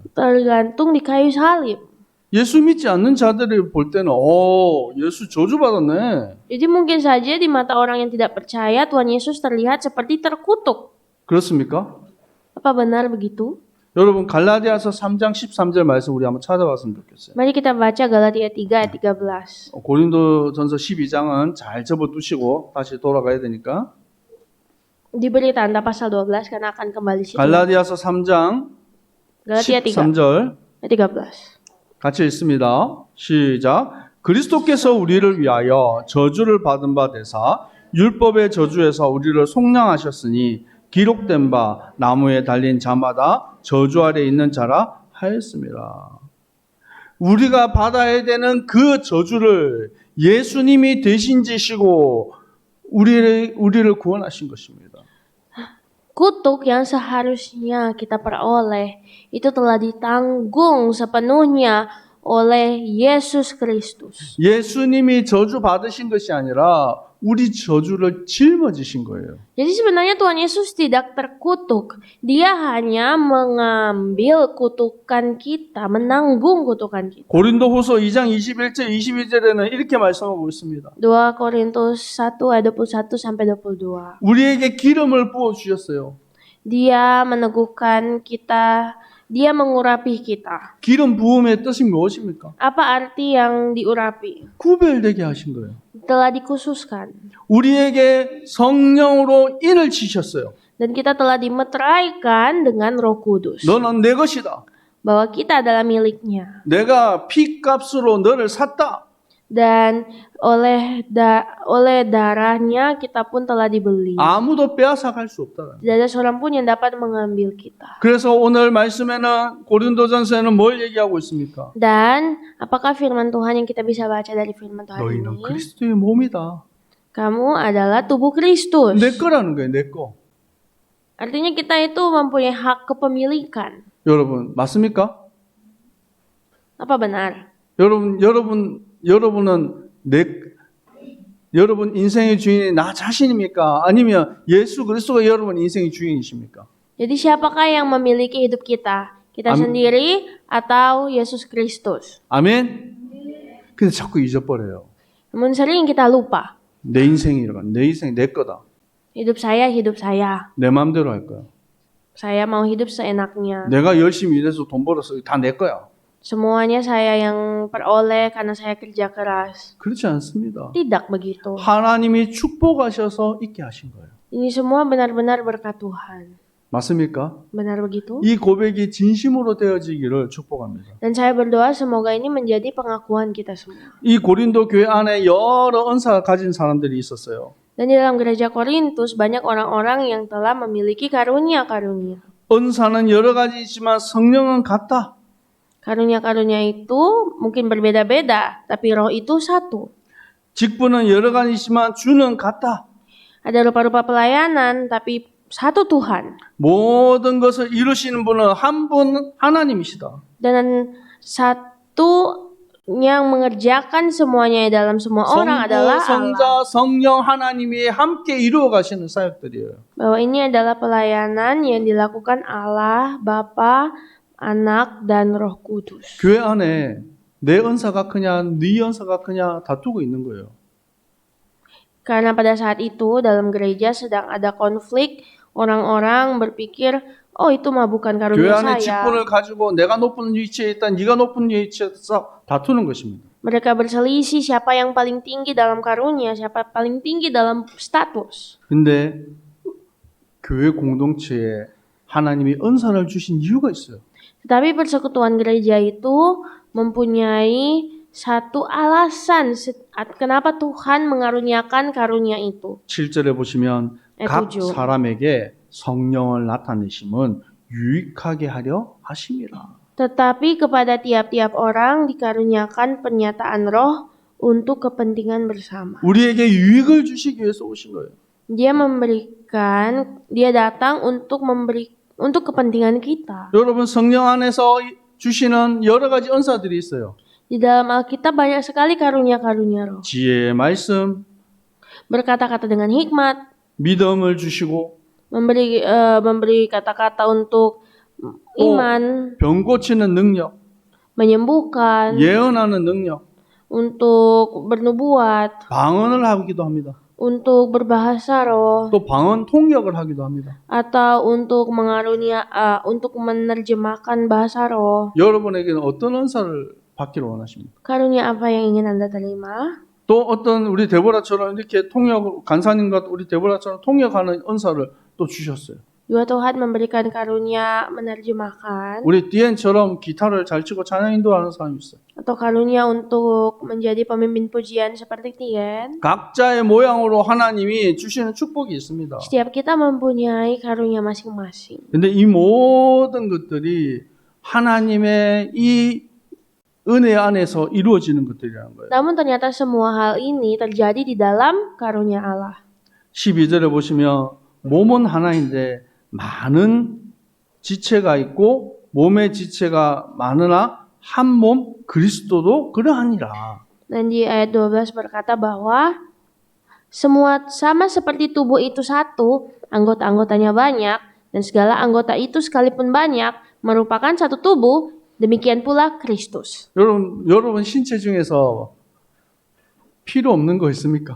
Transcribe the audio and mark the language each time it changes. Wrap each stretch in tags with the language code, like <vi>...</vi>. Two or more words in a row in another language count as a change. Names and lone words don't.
<id>Tergantung di kayu salib.</id> <ko>예수 믿지 않는 자들이 볼 때는 예수 저주받았네.</ko> <id>Jadi mungkin saja di mata orang yang tidak percaya Tuhan Yesus terlihat seperti terkutuk.</id> <ko>그렇습니까?</ko> <id>Apa benar begitu?</id> <ko>여러분 갈라디아서 3장 13절 말씀 우리 한번 찾아봤으면 좋겠어요.</ko> <id>Mari kita baca Galatia 3 ayat 13.</id> <ko>고린도전서 12장은 잘 접어두시고 다시 돌아가야 되니까.</ko> <id>Diberi tanda pasal 12 karena akan kembali situ.</id> <ko>갈라디아서 3장</ko> <id>Galatia 3</id> <ko>13절</ko> <id>ayat 13.</id> <ko>같이 읽습니다. 시작. 그리스도께서 우리를 위하여 저주를 받은 바 되사 율법의 저주에서 우리를 속량하셨으니 기록된 바 나무에 달린 자마다 저주 아래 있는 자라 하였습니다. 우리가 받아야 되는 그 저주를 예수님이 대신 지시고 우리를 구원하신 것입니다.</ko> <id>Kutuk yang seharusnya kita peroleh itu telah ditanggung sepenuhnya oleh Yesus Kristus.</id> <ko>예수님이 저주 받으신 것이 아니라 우리 저주를 짊어지신 거예요.</ko> <id>Jadi sebenarnya Tuhan Yesus tidak terkutuk. Dia hanya mengambil kutukan kita, menanggung kutukan kita.</id> <ko>고린도후서 2장 21절 22절에는 이렇게 말씀하고 있습니다.</ko> <id>2 Korintus 1 ayat 21 sampai 22.</id> <ko>우리에게 기름을 부어 주셨어요.</ko> <id>Dia meneguhkan kita, dia mengurapi kita.</id> <ko>기름 부음의 뜻이 무엇입니까?</ko> <id>Apa arti yang diurapi?</id> <ko>구별되게 하신 거예요.</ko> <id>Telah dikhususkan.</id> <ko>우리에게 성령으로 인을 치셨어요.</ko> <id>Dan kita telah dimeteraikan dengan Roh Kudus.</id> <ko>너는 내 것이다.</ko> <id>Bahwa kita adalah miliknya.</id> <ko>내가 피값으로 너를 샀다.</ko> <id>Dan oleh darahnya kita pun telah dibeli.</id> <ko>아무도 빼앗아갈 수 없다.</ko> <id>Tidak ada seorang pun yang dapat mengambil kita.</id> <ko>그래서 오늘 말씀에는 고린도전서에는 뭘 얘기하고 있습니까?</ko> <id>Dan apakah firman Tuhan yang kita bisa baca dari firman Tuhan</id> <ko>너희는</ko> <id>ini?</id> <ko>그리스도의 몸이다.</ko> <id>Kamu adalah tubuh Kristus.</id> <ko>내 거라는 거예요, 내 거.</ko> <id>Artinya kita itu mempunyai hak kepemilikan.</id> <ko>여러분, 맞습니까?</ko> <id>Apa benar?</id> <ko>여러분은 여러분 인생의 주인이 나 자신입니까? 아니면 예수 그리스도가 여러분 인생의 주인이십니까?</ko> <id>Jadi siapakah yang memiliki hidup kita? Kita sendiri atau Yesus Kristus?</id> <ko>아멘? 근데 자꾸 잊어버려요.</ko> <id>Namun sering kita lupa.</id> <ko>내 인생이라고. 내 인생 내 거다.</ko> <id>Hidup saya.</id> <ko>내 마음대로 할 거야.</ko> <id>Saya mau hidup seenaknya.</id> <ko>내가 열심히 일해서 돈 벌어서 다 내 거야.</ko> <id>Semuanya saya yang peroleh karena saya kerja keras.</id> <ko>그렇지 않습니다.</ko> <id>Tidak begitu.</id> <ko>하나님이 축복하셔서 있게 하신 거예요.</ko> <id>Ini semua benar-benar berkat Tuhan.</id> <ko>맞습니까?</ko> <id>Benar begitu?</id> <ko>이 고백이 진심으로 되어지기를 축복합니다.</ko> <id>Dan saya berdoa semoga ini menjadi pengakuan kita semua.</id> <ko>이 고린도 교회 안에 여러 은사가 가진 사람들이 있었어요.</ko> <id>Dan di dalam gereja Korintus banyak orang-orang yang telah memiliki karunia-karunia.</id> <ko>은사는 여러 가지지만 성령은 같다.</ko> <id>Karunia-karunia itu mungkin berbeda-beda, tapi roh itu satu.</id> <ko>직분은 여러 가지지만 주는 같다.</ko> <id>Ada rupa-rupa pelayanan, tapi satu Tuhan.</id> <ko>모든 것을 이루시는 분은 한 분 하나님이시다.</ko> <id>Dan satu yang mengerjakan semuanya dalam semua orang adalah</id> <ko>성부,</ko> <id>Allah.</id> <ko>성자, 성령 하나님이 함께 이루어 가시는 사역들이에요.</ko> <id>Bahwa ini adalah pelayanan yang dilakukan Allah, Bapa, Anak, dan Roh Kudus.</id> <ko>교회 안에 내 은사가 크냐, 네 은사가 크냐 다투고 있는 거예요.</ko> <id>Karena pada saat itu dalam gereja sedang ada konflik, orang-orang berpikir, oh itu mah bukan</id> <ko>교회</ko> <id>karunia</id> <ko>안에</ko> <id>saya.</id> <ko>직분을 가지고 내가 높은 위치에 있다, 네가 높은 위치에 있다 다투는 것입니다.</ko> <id>Mereka berselisih siapa yang paling tinggi dalam karunia, siapa paling tinggi dalam status.</id> <ko>근데 교회 공동체에 하나님이 은사를 주신 이유가 있어요.</ko> <id>Tetapi persekutuan gereja itu mempunyai satu alasan kenapa Tuhan mengaruniakan karunia itu.</id> <ko>7절에 보시면 각</ko> <id>tujuh.</id> <ko>사람에게 성령을 나타내심은 유익하게 하려 하심이라.</ko> <id>Tetapi kepada tiap-tiap orang dikaruniakan pernyataan roh untuk kepentingan bersama.</id> <ko>우리에게 유익을 주시기 위해서 오신 거예요.</ko> <id>Dia datang untuk kepentingan kita.</id> <ko>여러분 성령 안에서 주시는 여러 가지 은사들이 있어요.</ko> <id>Di dalam Alkitab banyak sekali karunia-karunia roh.</id> <ko>지혜의 말씀,</ko> <id>Berkata-kata dengan hikmat,</id> <ko>믿음을 주시고</ko> <id>memberi kata-kata untuk iman,</id> <ko>병 고치는 능력,</ko> <id>menyembuhkan,</id> <ko>예언하는 능력,</ko> <id>untuk bernubuat,</id> <ko>방언을 하기도 합니다.</ko> <id>untuk berbahasa roh,</id> <ko>또 방언 통역을 하기도 합니다.</ko> <id>atau untuk untuk menerjemahkan bahasa roh.</id> <ko>여러분에게는 어떤 은사를 받기를 원하십니까?</ko> <id>Karunia apa yang ingin Anda terima?</id> <ko>또 어떤 우리 데보라처럼 이렇게 간사님과 우리 데보라처럼 통역하는 은사를 또 주셨어요.</ko> <id>Juga Tuhan memberikan karunia menerjemahkan</id> <ko>우리 디엔처럼 기타를 잘 치고 찬양 인도하는 사람이 있어요.</ko> <id>atau karunia untuk menjadi pemimpin pujian seperti Tien.</id> <ko>각자의 모양으로 하나님이 주시는 축복이 있습니다.</ko> <id>Setiap kita mempunyai karunia masing-masing.</id> <ko>근데 이 모든 것들이 하나님의 이 은혜 안에서 이루어지는 것들이라는 거예요.</ko> <id>Namun ternyata semua hal ini terjadi di dalam karunia Allah.</id> <ko>12절에 보시면 몸은 하나인데 많은 지체가 있고 몸의 지체가 많으나 한 몸 그리스도도 그러하니라.</ko> <id>Dan di ayat 12 berkata bahwa semua sama seperti tubuh itu satu, anggota-anggotanya banyak, dan segala anggota itu sekalipun banyak merupakan satu tubuh, demikian pula Kristus.</id> <ko>여러분 신체 중에서 필요 없는 거 있습니까?</ko>